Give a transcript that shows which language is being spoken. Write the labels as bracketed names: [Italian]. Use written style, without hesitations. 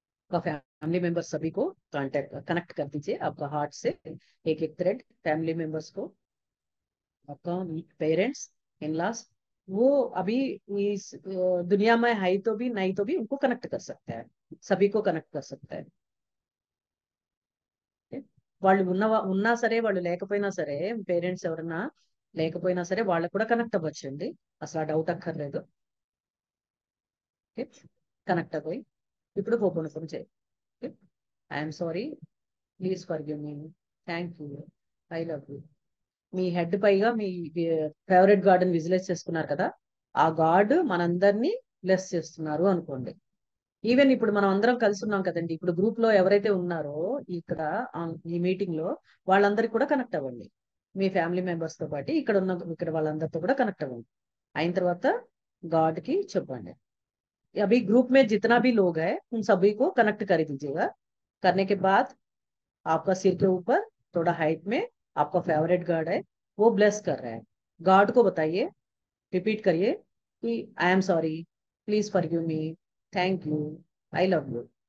[Hindi] आपका family members सभी को कनेक्ट कर दीजिए आपका हार्ट से, एक एक थ्रेड फैमिली मेंबर्स को, आपका पेरेंट्स, इन लॉस, वो अभी इस दुनिया में है तो भी नहीं तो भी उनको कनेक्ट कर सकता है, सभी को कनेक्ट कर सकता है। [Telugu] వాళ్ళు ఉన్నా సరే వాళ్ళు లేకపోయినా సరే, పేరెంట్స్ ఎవరన్నా లేకపోయినా సరే వాళ్ళకు కూడా కనెక్ట్ అవ్వచ్చండి, అసలు ఆ డౌట్ అక్కర్లేదు. కనెక్ట్ అయిపోయి ఇప్పుడు హోపోనోపోనో చేయి. I'm sorry, please forgive మీ, thank you, I love you. మీ head పైగా మీ ఫేవరెట్ గార్డెన్ విజువలైజ్ చేసుకున్నారు కదా, ఆ గాడ్ మనందరినీ బ్లెస్ చేస్తున్నారు అనుకోండి. ఈవెన్ ఇప్పుడు మనం అందరం కలిసి ఉన్నాం కదండి, ఇప్పుడు గ్రూప్ లో ఎవరైతే ఉన్నారో ఇక్కడ ఈ మీటింగ్ లో వాళ్ళందరికీ కూడా కనెక్ట్ అవ్వండి. మీ ఫ్యామిలీ మెంబర్స్ తో పాటు ఇక్కడ వాళ్ళందరితో కూడా కనెక్ట్ అవ్వండి. అయిన తర్వాత [Hindi] गाड की [Telugu] చెప్పండి. [Hindi] अभी ग्रुप में जितना भी लोग है उन सभी को कनेक्ट कर दीजिएगा। करने के बाद आपका सिर के ऊपर थोड़ा हाइट में आपका फेवरेट गार्ड है, वो ब्लेस कर रहा है। गार्ड को बताइए, रिपीट करिए कि I am sorry, please forgive मी, thank you, I love you.